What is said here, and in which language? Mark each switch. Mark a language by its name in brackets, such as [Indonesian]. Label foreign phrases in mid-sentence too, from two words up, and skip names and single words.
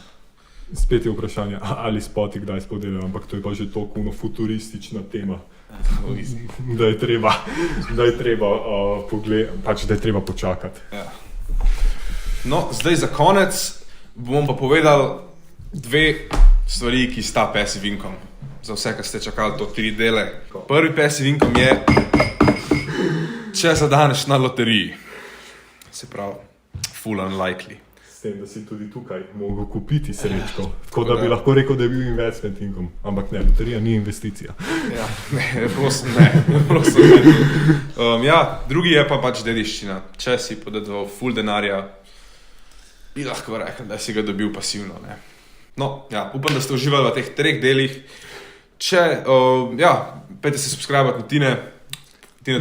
[Slovenian] Spet je vprašanje, ali spoti kdaj spodelajo, ampak to je pa že toliko futuristična tema. da je treba, pač, da je treba počakati. Ja. No, zdaj za konec bom pa povedal dve stvari, ki sta [English] passive income. [Slovenian] Za vse, ki ste čakali to 3 dele. Prvi [English] passive income [Slovenian] je, če zadaneš na loteriji. Se pravi, full unlikely. S tem, da si tudi tukaj mogel kupiti srečko. Tako da bi lahko rekel, da je bil [English] investment income. [Slovenian] Ampak ne, loterija ni investicija. Ja, prosim, ne. Ja, drugi je pa pač dediščina. Če si podedoval full denarja, bi lahko rekel, da si ga dobil pasivno. Ne. No, ja, upam, da ste uživali v teh 3 delih. Če, pejte se subscribe-at na Tine to